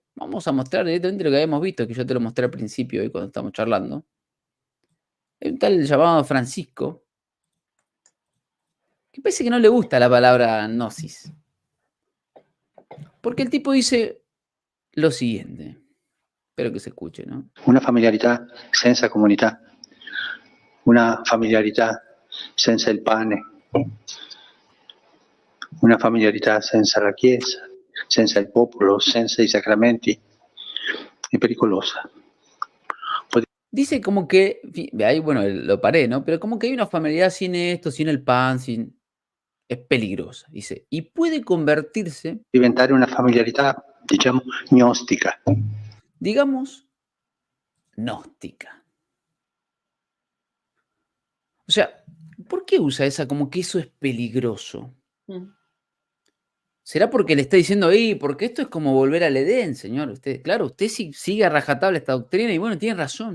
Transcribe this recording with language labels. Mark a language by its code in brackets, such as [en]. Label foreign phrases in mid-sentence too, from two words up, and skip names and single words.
[es] Vamos a mostrar directamente lo que habíamos visto, que yo te lo mostré al principio hoy cuando estamos charlando. Hay un tal llamado Francisco, que parece que no le gusta la palabra gnosis. Porque el tipo dice lo siguiente, espero que se escuche, ¿no? [it] Una familiarità senza comunità, una familiarità senza il pane, una familiarità senza la Chiesa, senza il popolo, senza i sacramenti, è pericolosa. [es] Dice como que, ahí bueno, lo paré, ¿no? Pero como que hay una familiaridad sin esto, sin el pan, sin... Es peligrosa, dice. Y puede convertirse, [it] Diventare una familiarità, diciamo, gnostica. [es] digamos, gnóstica. O sea, ¿por qué usa esa como que eso es peligroso? mm, ¿Será porque le está diciendo, porque esto es como volver al Edén, señor? Usted, claro, usted sigue a rajatabla esta doctrina y bueno, tiene razón.